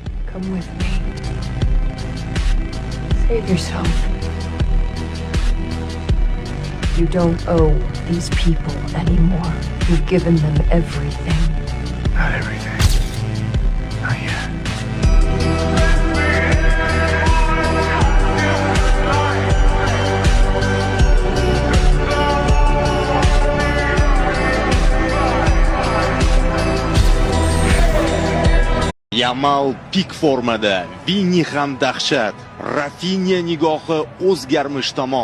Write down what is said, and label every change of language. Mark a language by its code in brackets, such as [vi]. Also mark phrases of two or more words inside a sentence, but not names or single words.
[en] Come with me. Save yourself. You don't owe these people anymore. You've given them everything. Not everything. Not yet. [uz] Yamal pik formada, Vini ham dahshat, Rafinha nigohi o'zgarmish tamom.